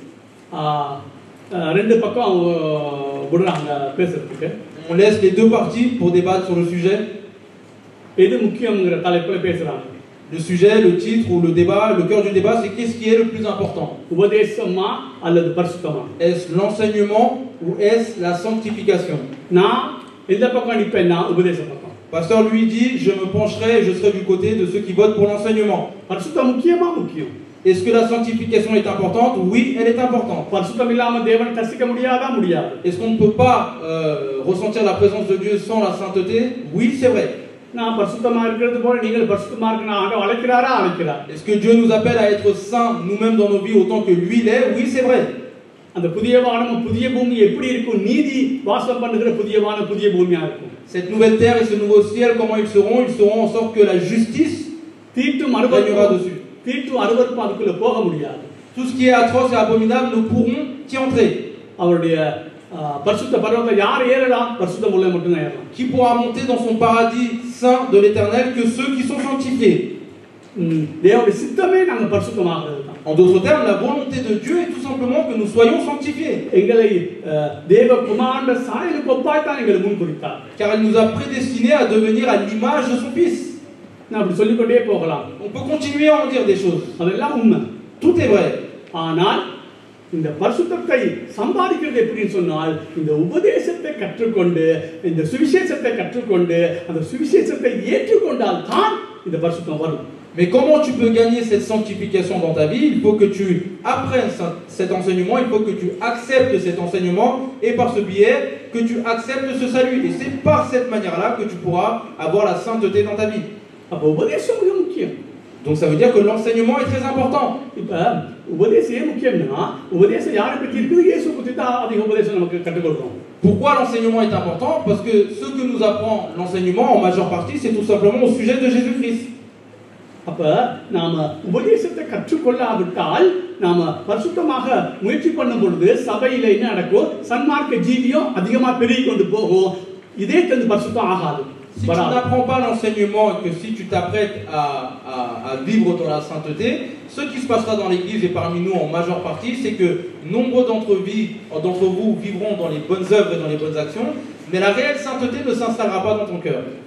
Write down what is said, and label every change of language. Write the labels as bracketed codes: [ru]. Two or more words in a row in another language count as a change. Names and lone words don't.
[ta] ரெண்டு பக்கம் விடுறாங்க பேசுறதுக்கு. [fr] On laisse les deux parties pour débattre sur le sujet. [ta] எது முக்கியம்ங்கற தலைப்புல பேசுறாங்க. [fr] Le sujet, le titre ou le débat, le cœur du débat, c'est qu'est-ce qui est le plus important? [ta] உபதேசமா அல்லது பரிசுத்தமா? [fr] Est-ce l'enseignement ou est-ce la sanctification? [ta] நான் எந்த பக்கம் நிப்பேன்னா உபதேச பக்கம். [fr] Pasteur lui dit, je me pencherai et je serai du côté de ceux qui votent pour l'enseignement. [ta] பரிசுத்தம் முக்கியமா முக்கியம். [fr] Est-ce que la sanctification est importante? Oui, elle est importante. [ta] பரிசுத்தம் இல்லாம தேவனை தரிசிக்க முடியாதா? முடியாது. [fr] Est-ce qu'on ne peut pas ressentir la présence de Dieu sans la sainteté? Oui, c'est vrai. [ta] நான் பரிசுத்தமா இருக்கிறது போல நீங்கள் பரிசுத்தமா இருக்கணும் ஆண்டவர் அழைக்கிறாரா? அழைக்கிறார். [fr] Est-ce que Dieu nous appelle à être saints nous-mêmes dans nos vies autant que lui l'est? Oui, c'est vrai. [ta] அந்த புதிய வானம் புதிய பூமி எப்படி இருக்கும்? நீதி வாசம் பண்ணுகிற புதிய வானம் புதிய பூமியா இருக்கும். [fr] Cette nouvelle terre et ce nouveau ciel, comment ils seront? Ils seront en sorte que la justice régnera dessus. [ta] தீட்டு அருவருப்பு அதுக்குள்ள போக முடியாது. [fr] Tout ce qui est atroce et abominable ne pourront y entrer. [ta] அவருடைய பரிசுத்த பர்வதத்தை யார் ஏறலாம்? பரிசுத்தம் உள்ளவங்க மட்டும் தான் ஏறலாம். [fr] Qui pourra monter dans son paradis saint de l'Éternel que ceux qui sont sanctifiés. [ta] தேவனுடைய சித்தமே நாங்க பரிசுத்தமாகிறது தான். [fr] En d'autres termes, la volonté de Dieu est tout simplement que nous soyons sanctifiés. [ta] எங்களை தேவ குமாரனுடைய சாயலுக்கு ஒப்பாய்த்தான் எங்களை முன்குறித்தார். [fr] Car il nous a prédestinés à devenir à l'image de son Fils. [ta] நான் அப்படி சொல்லிக்கொண்டே போகலாம். [fr] On peut continuer à en dire des choses. [ta] அதெல்லாம் உண்மை. [fr] Tout est vrai. [ta] ஆனால் இந்த பரிசுத்தத்தை சம்பாதிக்கிறது எப்படின்னு சொன்னால் இந்த உபதேசத்தை கற்றுக்கொண்டு இந்த சுவிசேஷத்தை கற்றுக்கொண்டு அந்த சுவிசேஷத்தை ஏற்றுக்கொண்டால் தான் இந்த பரிசுத்தம் வரும். [fr] Mais comment tu peux gagner cette sanctification dans ta vie? Il faut que tu apprennes cet enseignement, il faut que tu acceptes cet enseignement et par ce biais que tu acceptes ce salut. Et c'est par cette manière-là que tu pourras avoir la sainteté dans ta vie. [ta] அப்ப உபதேசம் மிக முக்கியம். [fr] Donc ça veut dire que l'enseignement est très important. [ta] இப்ப உபதேசம் ஏன் முக்கியம்னா உபதேசம் யாரை பற்றி இருக்குது? இயேசு பற்றி தான் அதிக உபதேசம் நமக்கு கற்றுக்கொள்றோம். [fr] Pourquoi l'enseignement est important? Parce que ce que nous apprend l'enseignement en majeure partie, c'est tout simplement au sujet de Jésus-Christ. [ta] அப்ப நாம உபதேசத்தை கற்றுக்கொள்ளாவிட்டால் நாம பரிசுத்தமாக முயற்சி பண்ணும் பொழுது சபையில என்ன நடக்கும்? சன்மார்க்க ஜீவியம் அதிகமா பெருகி கொண்டு போகும். இதே தந்து பரிசுத்தம் ஆகாது. [fr] Si tu n'apprends pas l'enseignement et que si tu t'apprêtes à vivre dans la sainteté, ce qui se passera dans l'église et parmi nous en majeure partie, c'est que nombreux d'entre vous vivront dans les bonnes œuvres et dans les bonnes actions, mais la réelle sainteté ne s'installera pas dans ton cœur.